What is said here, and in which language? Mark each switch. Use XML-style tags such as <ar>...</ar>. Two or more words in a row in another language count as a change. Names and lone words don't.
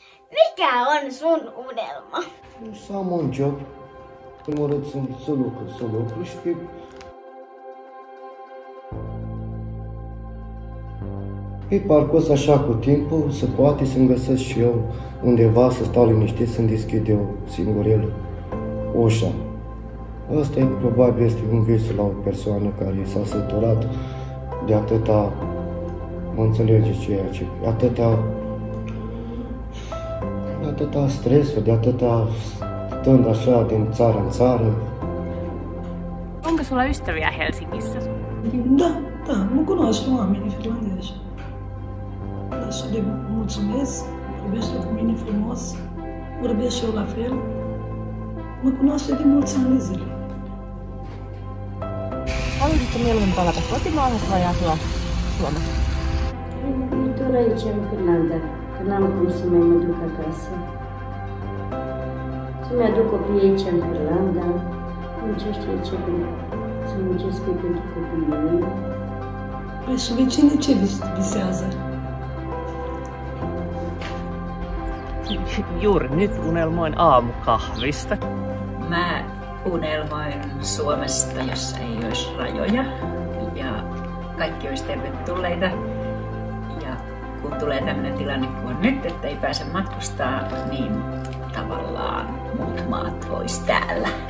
<fi>Mikä on sun unelma?</fi> <ro>Să am un job, primul rând să lucru și pe parcurs așa cu timpul se poate să-mi găsesc și eu undeva să stau liniștit, să-mi deschid eu singurel ușa. Asta e, probabil este un vis la o persoană care s-a săturat de atâta, mă înțelege ceea ce, atâta stresul, de atâta stând așa din țară în țară.</ro> <fi>Onko sulla ystäviä Helsingissä?</fi> <ro>Da, mă cunoaște oamenii finlandezi. Așa de mulțumesc, vorbește cu mine frumos, vorbesc și eu la fel. Mă cunoaște de mulți ani de zile.</ro> <fi>Haluaisitko mieluummin palata kotimaahan vai asua Suomessa?</fi> <ro>Viitor aici, în Finlanda, că n-am cum să mai mă duc acasă. Să-mi aduc copiii aici, în Finlanda, muncește aici, să muncesc eu pentru copiii mei. Păi și vecinii ce visează?</ro> <fi>Juuri nyt unelmoin aamukahvista. Mä unelmoin Suomesta, jossa ei olisi rajoja ja kaikki olisi tervetulleita. Ja kun tulee tämmöinen tilanne kuin on nyt, että ei pääse matkustaa, niin tavallaan muut maat olisi täällä.</fi>